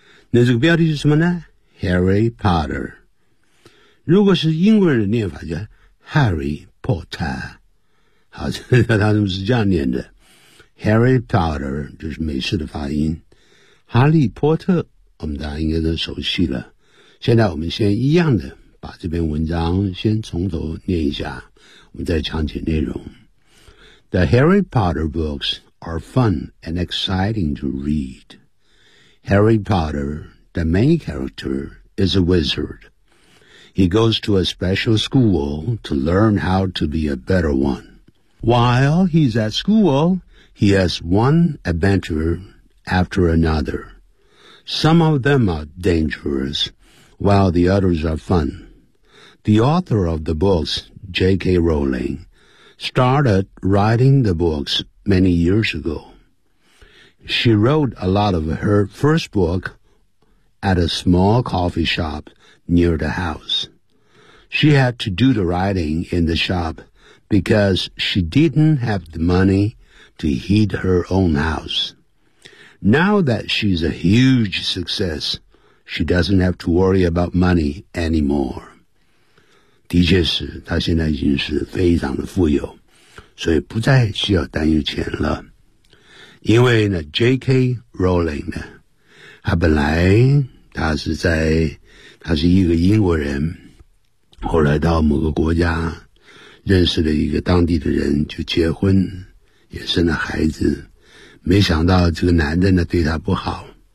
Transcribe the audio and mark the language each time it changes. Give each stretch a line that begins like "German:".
Chinese: 那这个标题是什么呢？Harry Potter。 如果是英国人的念法叫 Harry Potter， 好，他们是这样念的 Harry Potter， 就是美式的发音。哈利波特我们大家应该都熟悉了，现在我们先一样的把这篇文章先从头念一下，我们再讲解内容。
English: The Harry Potter books are fun and exciting to read. Harry Potter, the main character, is a wizardHe goes to a special school to learn how to be a better one. While he's at school, he has one adventure after another. Some of them are dangerous, while the others are fun. The author of the books, J.K. Rowling, started writing the books many years ago. She wrote a lot of her first book at a small coffee shop near the house. She had to do the writing in the shop because she didn't have the money to heat her own house. Now that she's a huge success, she doesn't have to worry about money anymore.
Chinese: 的确是她现在已经是非常的富有，所以不再需要担忧钱了。因为呢 J.K. Rowling 呢，她本来她是一个英国人，后来到某个国家认识了一个当地的人，就结婚也生了孩子，没想到这个男的呢对他不好，